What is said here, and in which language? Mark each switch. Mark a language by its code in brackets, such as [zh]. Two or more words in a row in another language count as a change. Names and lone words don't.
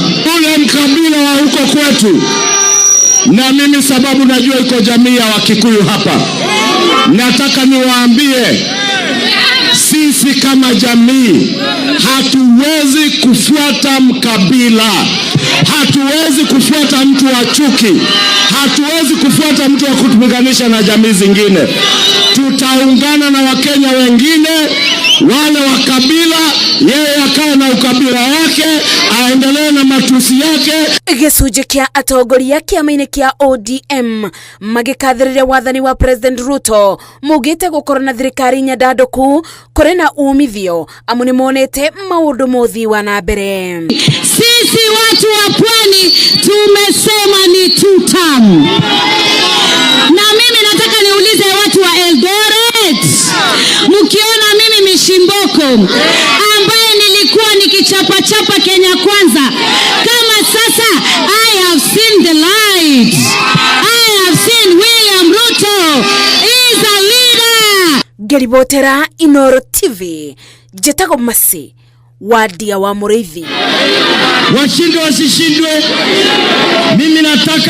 [sw] Ule mkabila wa huko kwetu, na mimi sababu najua iko jamii ya Wakikuyu hapa, nataka niwaambie, sisi kama jamii hatuwezi kufuata mkabila, hatuwezi kufuata mtu wa chuki, hatuwezi kufuata mtu wa kutupiganisha na jamii zingine. Tutaungana na Wakenya wengine wale wa kabila, yeye akae na ukabila wake, aendelee na matusi yake. [ki] Gĩcunjĩ kĩa atongoria kĩama-inĩ kĩa ODM magĩkathĩrĩria wathani wa President Ruto mugĩte gũkorwo na thirikari nyandandũku kũrĩ na umithio amu nĩ monete maũndũ mothi wa na mbere. [sw] Sisi watu wa Pwani tumesema ni 2 term. Na mimi nataka niulize watu wa Eldoret, mkiona mimi Mishimboko ambaye nilikuwa nikichapa Kenya Kwanza, kama sasa [en] I have seen the light, I have seen William Ruto is a leader. [ki] Ngeribotera Inooro TV, Jetago Masi, Wadia wa Mũrĩithi. [sw] Washindwe wasishindwe, mimi nataka